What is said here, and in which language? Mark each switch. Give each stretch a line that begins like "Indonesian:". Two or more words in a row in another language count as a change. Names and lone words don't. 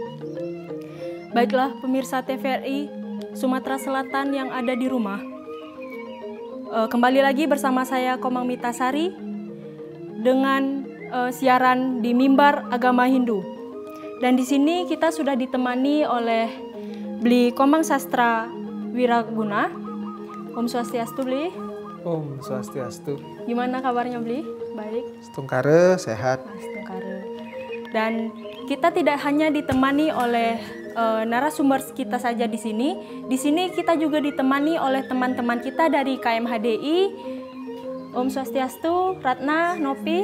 Indonesian: Baiklah pemirsa TVRI Sumatera Selatan yang ada di rumah. Kembali lagi bersama saya Komang Mitasari dengan siaran di Mimbar Agama Hindu. Dan di sini kita sudah ditemani oleh Bli Komang Sastra Wiraguna.
Balinese: Om Swastiastu, Bli. Om Swastiastu.
Indonesian: Gimana kabarnya, Bli? Baik. Stungkare, sehat. Stungkare. Dan kita tidak hanya ditemani oleh narasumber kita saja di sini. Di sini kita juga ditemani oleh teman-teman kita dari KMHDI.
Balinese: Om Swastiastu, Ratna, Nopi.